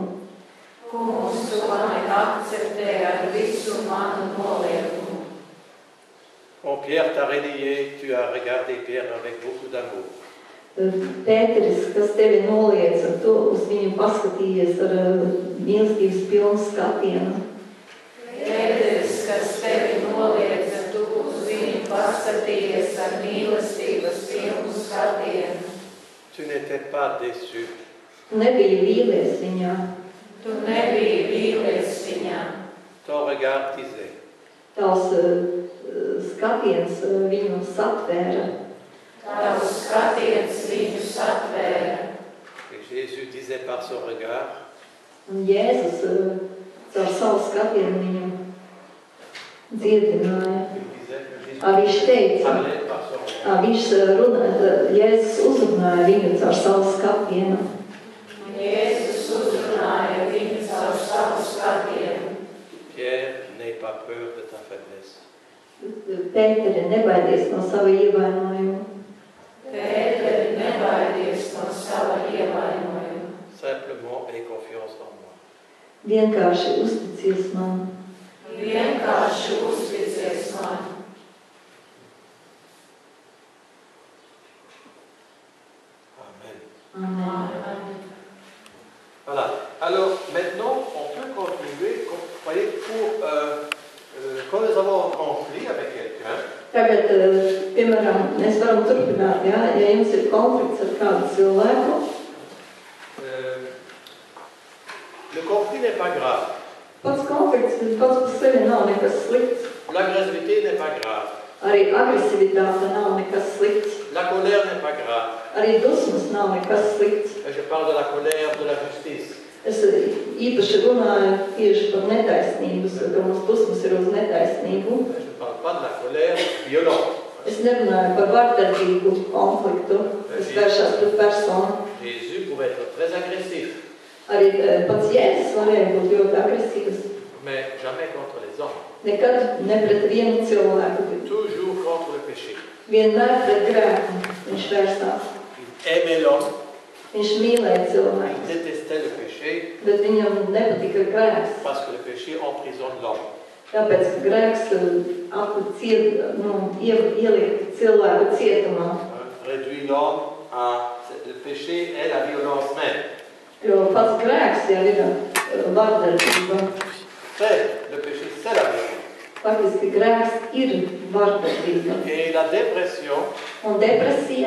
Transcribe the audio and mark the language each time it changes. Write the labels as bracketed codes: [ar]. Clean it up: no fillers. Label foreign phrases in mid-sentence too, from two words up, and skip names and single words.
[lv] Kungs, tu mani akceptē ar visu manu noliegumu. [fr] Oh, Pierre t'a relié, tu as regardé Pierre avec beaucoup d'amour. [lv] Pēteris, kas tevi nolieca, tu uz viņu paskatījies ar mīlestības pilnu skatienu. Pēteris, kas tevi nolieca, tu uz viņu paskatījies ar mīlestības pilnu skatienu. [fr] Tu n'étais pas déçu. [lv] Nebija vīlies viņā. Tu nebija vīlies viņā. [fr] Ton regard disait. [lv] Tavs skatiens viņu satvēra. Tavs skatiens viņu satvēra. [fr] Et Jésus disait par son regard. [lv] Un Jēzus caur savu skatienu viņu dziedināja. Viņš teica, Jēzus uzrunāja viņu caur savu skatienu. Jēzus uzrunāja viņu caur savu skatienu. [fr] Pierre, n'aie pas peur de ta faiblesse. [lv] Pēteri, nebaidies no sava ievainojuma. Pēteri, nebaidies no sava ievainojuma. [fr] Simplement aie confiance en moi. [lv] Vienkārši uzticies man. Vienkārši uzticies man. [fr] Amen. [lv] Amen. [fr] Voilà. Alors, maintenant, on peut continuer, vous voyez, quand nous avons un conflit avec quelqu'un. [lv] Tagad, piemēram, mēs varam turpināt, ja jums ir konflikts ar kādu cilvēku. [fr] Le conflit n'est pas grave. [lv] Pats konflikts pats par sevi nav nekas slikts. [fr] L'agressivité n'est pas grave. [lv] Arī agresivitāte nav nekas slikts. [fr] La colère n'est pas grave. [lv] Arī dusmas nav nekas slikts. [fr] Je parle de la colère de la justice. [lv] Es īpaši runāju tieši par netaisnību, ka mums dusmas ir uz netaisnību. [fr] Je ne parle pas de la colère violente. [lv] Es nerunāju par vardarbīgu konfliktu, kas vēršās pret personu. [fr] Jésus pouvait être très agressif. [lv] Arī pats Jēzus varēja būt ļoti agresīvs. [fr] Mais jamais contre les hommes. [lv] Nekad ne pret vienu cilvēku. [fr] Toujours contre le péché. [lv] Vienmēr pret grēku viņš vērstās. [fr] Il aimait l'homme. [lv] Viņš mīlēja [fr] Il [lv] cilvēku. [fr] détestait le péché. [lv] Bet viņam nepatika grēks. [fr] Parce que le péché emprisonne l'homme. [lv] Tāpēc, ka grēks ieliek cilvēku cietumā. [fr] Réduit l'homme à... Le péché est la violence même. [lv] Jo pats grēks jau ir vardarbība. [fr] Le péché, c'est la violence. [lv] Faktiski grēks ir vardarbība. [fr] Et la dépression, [lv] Un depresija.